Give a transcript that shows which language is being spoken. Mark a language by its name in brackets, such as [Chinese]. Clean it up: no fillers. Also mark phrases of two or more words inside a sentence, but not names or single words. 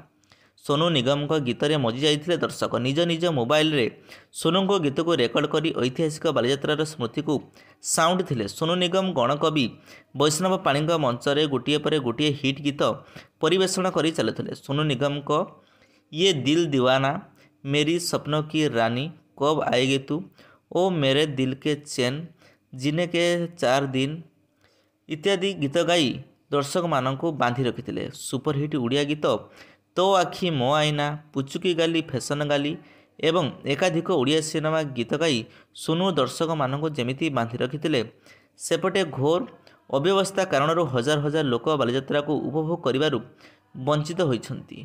[Odia] ସୋନୁ ନିଗମଙ୍କ ଗୀତରେ ମଜି ଯାଇଥିଲେ ଦର୍ଶକ। ନିଜ ନିଜ ମୋବାଇଲରେ ସୋନୁଙ୍କ ଗୀତକୁ ରେକର୍ଡ କରି ଐତିହାସିକ ବାଲିଯାତ୍ରାର ସ୍ମୃତିକୁ ସାଉଁଟିଥିଲେ। ସୋନୁ ନିଗମ ଗଣକବି ବୈଷ୍ଣବ ପାଣିଙ୍କ ମଞ୍ଚରେ ଗୋଟିଏ ପରେ ଗୋଟିଏ ହିଟ୍ ଗୀତ ପରିବେଷଣ କରି ଚାଲୁଥିଲେ। ସୋନୁ ନିଗମଙ୍କ ଇଏ ଦିଲ ଦିୱାନା, मेरी सपनों की रानी, कब आएगी तू, ओ मेरे दिल के चैन, जीने के 4 दिन ଇତ୍ୟାଦି ଗୀତ ଗାଇ दर्शकମାନଙ୍କୁ ବାନ୍ଧି ରଖିଥିଲେ। ସୁପରହିଟ୍ ଓଡ଼ିଆ ଗୀତ ତୋ ଆଖି ମୋ ଆଇନା, ପୁଚୁକି ଗାଲି, ଫ୍ୟାସନ ଗାଲି ଏବଂ ଏକାଧିକ ଓଡ଼ିଆ ସିନେମା ଗୀତ ଗାଇ ସୋନୁ ଦର୍ଶକମାନଙ୍କୁ ଯେମିତି ବାନ୍ଧି ରଖିଥିଲେ, ସେପଟେ ଘୋର ଅବ୍ୟବସ୍ଥା କାରଣରୁ ହଜାର ହଜାର ଲୋକ ବାଲିଯାତ୍ରାକୁ ଉପଭୋଗ କରିବାରୁ ବଞ୍ଚିତ ହୋଇଛନ୍ତି।